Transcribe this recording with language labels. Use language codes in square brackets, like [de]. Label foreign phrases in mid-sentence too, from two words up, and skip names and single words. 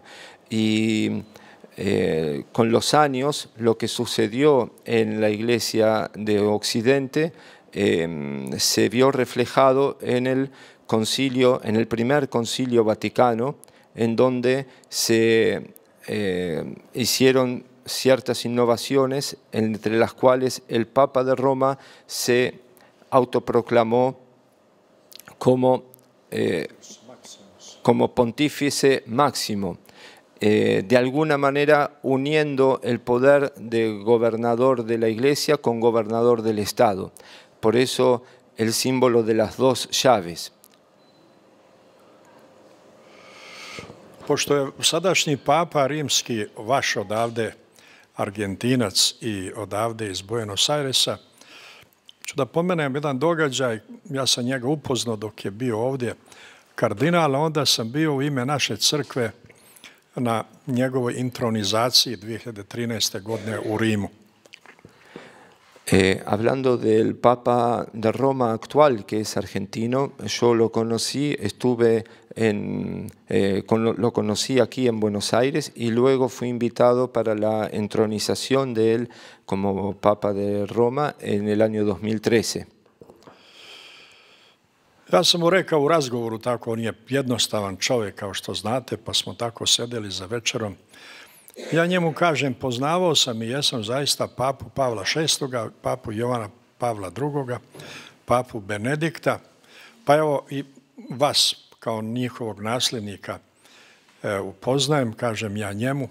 [es] Y con los años, lo que sucedió en la Iglesia de Occidente se vio reflejado en el primer concilio vaticano, en donde se hicieron ciertas innovaciones, entre las cuales el Papa de Roma se autoproclamó como pontífice máximo, de alguna manera uniendo el poder de gobernador de la Iglesia con gobernador del Estado. Por eso el símbolo de las dos llaves. [sr] Pošto je sadašnji papa rimski, vaš odavde Argentinac i odavde iz Buenos Airesa, ću da pomenem jedan događaj, ja sam njega upoznao dok je bio ovdje kardinal, a onda sam bio u ime naše crkve na njegovoj intronizaciji 2013. godine u Rimu. [es] Hablando del Papa de Roma actual, que es argentino, yo lo conocí, lo conocí aquí en Buenos Aires y luego fui invitado para la entronización de él como Papa de Roma en el año 2013. [sr] Ja sam mu rekao u razgovoru, tako on je jednostavan čovjek, kao što znate, pa smo tako sedeli za večerom. Ja njemu kažem, poznavao sam i jesam zaista papu Pavla VI, papu Jovana Pavla II, papu Benedikta, pa evo i vas kao njihovog nasljednika upoznajem, kažem ja njemu.